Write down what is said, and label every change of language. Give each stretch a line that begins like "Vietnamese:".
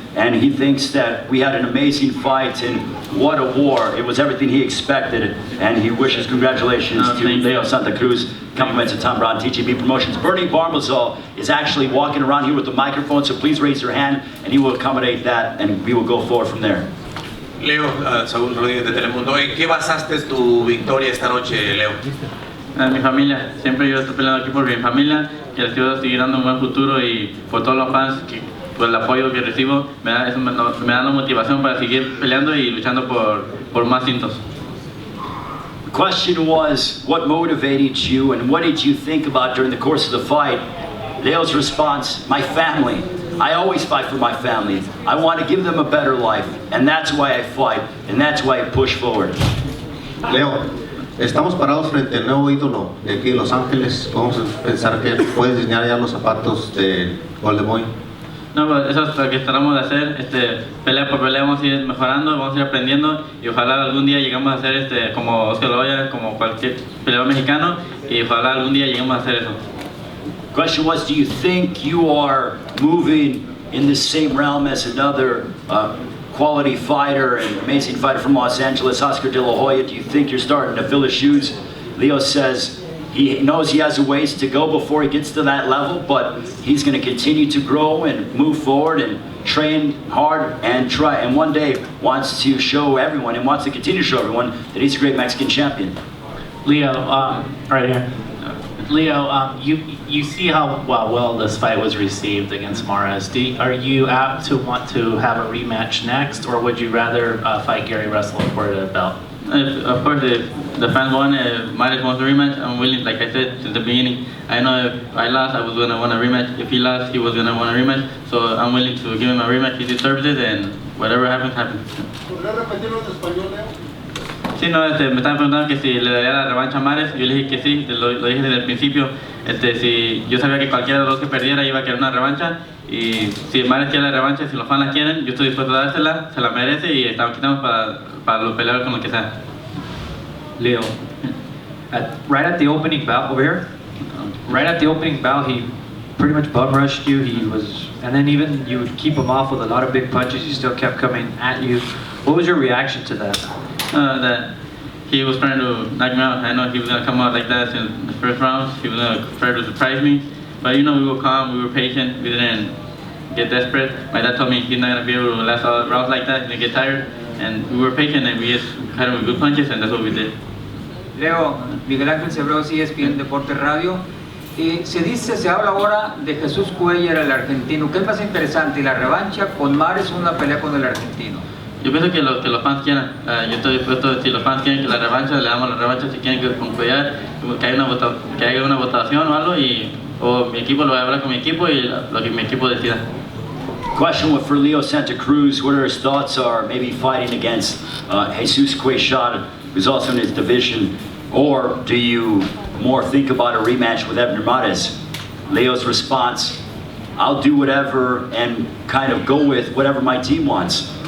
English: And he thinks that we had an amazing fight, and what a war. It was everything he expected, and he wishes congratulations to Leo Santa Cruz. Compliments to Tom Brown, TGB Promotions. Bernie Barmazal is actually walking around here with the microphone, so please raise your hand, and he will accommodate that, and we will go forward from there.
Spanish: Leo, Saúl Rodríguez de Telemundo. ¿En qué basaste tu victoria esta noche, Leo? Mi familia, siempre yo estoy peleando aquí por mi familia, que les quiero seguir dando un buen futuro, y por todos los fans que por el apoyo que recibo, me da la motivación para seguir peleando y luchando por más cintos.
English: The question was, what motivated you and what did you think about during the course of the fight? Leo's response, my family. I always fight for my family. I want to give them a better life, and that's why I fight, and that's why I push forward.
Spanish: Leo, estamos parados frente al nuevo ídolo de aquí de Los Ángeles. Podemos pensar que puedes diseñar ya los zapatos de Golden Boy. No, pues eso es lo que tratamos de hacer, pelea por pelea vamos a ir mejorando, vamos a ir aprendiendo, y ojalá algún día lleguemos a hacer como Oscar Loya, como cualquier peleador mexicano, y ojalá algún día lleguemos a hacer eso.
English: The question was, do you think you are moving in the same realm as another quality fighter and amazing fighter from Los Angeles, Oscar De La Hoya? Do you think you're starting to fill his shoes? Leo says he knows he has a ways to go before he gets to that level, but he's going to continue to grow and move forward and train hard and try, and one day wants to show everyone and wants to continue to show everyone that he's a great Mexican champion. Leo, right here. Leo, you see how well this fight was received against Mares. Are you apt to want to have a rematch next, or would you rather fight Gary Russell for the belt? Of course, if the fans want it, Mares wants a rematch, I'm willing, like I said since the beginning. I know if I lost, I was going to want a rematch. If he lost, he was going to want a rematch. So I'm willing to give him a rematch. He deserves it, and whatever happens, happens.
Spanish: ¿Podría repetirlo en español, Leo? Sí, no, me estaban preguntando que si le daría la revancha a Mares. Yo le dije que sí, lo dije desde el principio. Si yo sabía que cualquiera de los que perdiera iba a querer una revancha. Y si Mares quiere la revancha, si los fans la quieren, yo estoy dispuesto a dársela, se la merece y estamos quitando para los peleadores con lo que sea.
English: Leo, right at the opening bout over here, right at the opening bout, he pretty much bum rushed you. And then even you would keep him off with a lot of big punches. He still kept coming at you. What was your reaction to that? That he was trying to knock me out. I know he was gonna come out like that in the first round. He was gonna try to surprise me, but we were calm, we were patient, we didn't get desperate. My dad told me he's not gonna be able to last all the rounds like that. He's gonna get tired, and we were patient and we just had him with good punches, and that's what we did.
Spanish: Leo, Miguel Ángel Cebreros, ESPN Deporte Radio. Se habla ahora de Jesús Cuellar, el argentino. ¿Qué es más interesante, la revancha con Mares o una pelea con el argentino? Yo pienso que los fans quieran. Yo estoy dispuesto, si los fans quieren que la revancha, le damos la revancha. Si quieren que con Cuellar, que haya una votación o algo, o mi equipo lo va a hablar con mi equipo y lo que mi equipo decida.
English: Question for Leo Santa Cruz, what are his thoughts are maybe fighting against Jesus Cuellar, who's also in his division, or do you more think about a rematch with Abner Mares? Leo's response, I'll do whatever and kind of go with whatever my team wants.